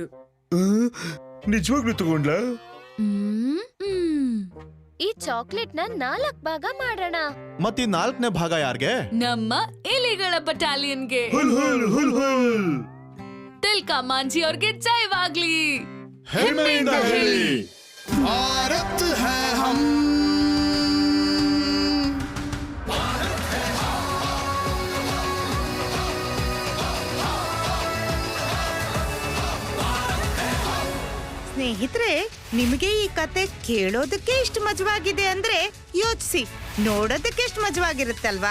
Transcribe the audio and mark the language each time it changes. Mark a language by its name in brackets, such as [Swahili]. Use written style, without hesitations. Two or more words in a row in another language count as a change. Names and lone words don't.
[Kannada] ನಿಜವಾಗ್ಲೂ ತಗೊಂಡ್ಲಾ? ಈ ಚಾಕ್ಲೇಟ್ ನ 4 ಭಾಗ ಮಾಡೋಣ. ಮತ್ತೀ 4ನೇ ಭಾಗ ಯಾರ್ಗೆ? ನಮ್ಮ ಎಲಿಗಳ ಬಟಾಲಿಯನ್ಗೆ. ಹುಲ್ ಹುಲ್ ಹುಲ್ ಹುಲ್. ತಿಲ್ಕಾ ಮಾಂಜಿ ಅವ್ರಿಗೆ ಜಯವಾಗ್ಲಿ. ಹೆಮ್ಮೆಯಿಂದ ಹೇಳಿ. [Hindi] भारत है हम, [Kannada] ಸ್ನೇಹಿತರೆ, ನಿಮಗೆ ಈ ಕತೆ ಕೇಳೋದಕ್ಕೆ ಇಷ್ಟು ಮಜವಾಗಿದೆ ಅಂದ್ರೆ ಯೋಚಿಸಿ, ನೋಡೋದಕ್ಕೆ ಎಷ್ಟು ಮಜವಾಗಿರುತ್ತಲ್ವಾ?